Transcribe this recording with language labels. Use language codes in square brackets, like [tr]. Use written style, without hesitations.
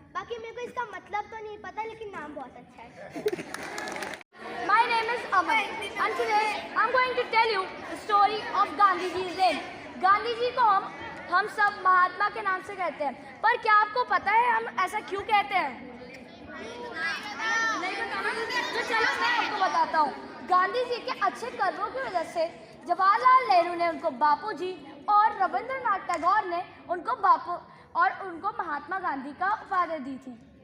[hi] बाकी मेरे को इसका मतलब तो नहीं पता, लेकिन नाम बहुत अच्छा है। [en] My name is Aman and today I'm going to tell you the story of Gandhi Ji's reign. [hi] Gandhi ji को हम सब महात्मा के नाम से कहते हैं, पर क्या आपको पता है हम ऐसा क्यों कहते हैं? नहीं बताना? तो चलो मैं आपको बताता हूँ। गांधी जी के अच्छे कर्मों की वजह से जवाहरलाल नेहरू ने उनको बापू जी और रविंद्रनाथ टैगोर ने उनको बापू और उनको महात्मा गांधी का उपाधि दी थी।